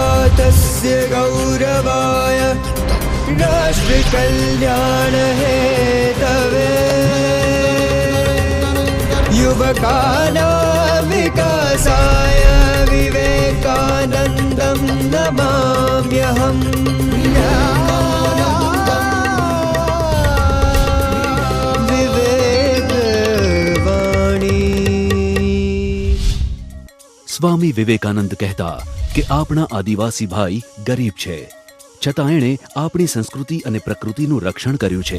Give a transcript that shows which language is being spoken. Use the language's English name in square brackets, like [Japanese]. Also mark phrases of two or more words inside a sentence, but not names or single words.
[Sanskrit] भारतस्य गौरवाय राष्ट्रकल्याण हेतवे युवकानां विकासाय विवेकानन्दं नमाम्यहम्। [Gujarati] સ્વામી વિવેકાનંદ કહેતા કે આપણા આદિવાસી ભાઈ ગરીબ છે, છતાં એણે આપણી સંસ્કૃતિ અને પ્રકૃતિનું રક્ષણ કર્યું છે।